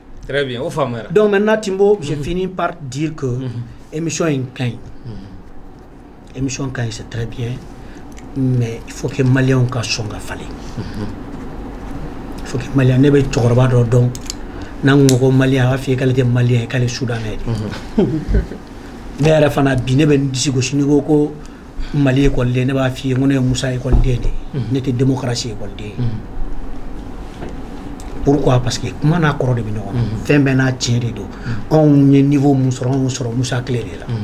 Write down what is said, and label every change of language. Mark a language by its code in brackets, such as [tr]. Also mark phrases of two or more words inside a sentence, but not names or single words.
[fr] très bien [bm] o faamuyara [fr] donc maintenant Timbo j'ai fini par dire que émission [bm] in ka ɲi émission ka ɲi [fr] c'est très bien mais il faut que Maliens [bm] ka sɔn ka falen [fr] il faut que Maliens [bm] ne bɛ cɛkɔrɔba dɔ dɔn n'an ko ko Malien a b'a f'i ye k'ale tɛ Malien ye k'ale ye Soudanais de ne yɛrɛ fana bi ne bɛ n disi gosi n'i ko ko Mali école ne b'a f'i ye ko ne ye Musa école de ne tɛ démocratie école de [fr] pourquoi parce que [bm] kuma n'a kɔrɔ de bɛ ɲɔgɔn na fɛn bɛɛ n'a tiɲɛ de don anw ye niveau mun sɔrɔ anw sɔrɔ Musa Kile de la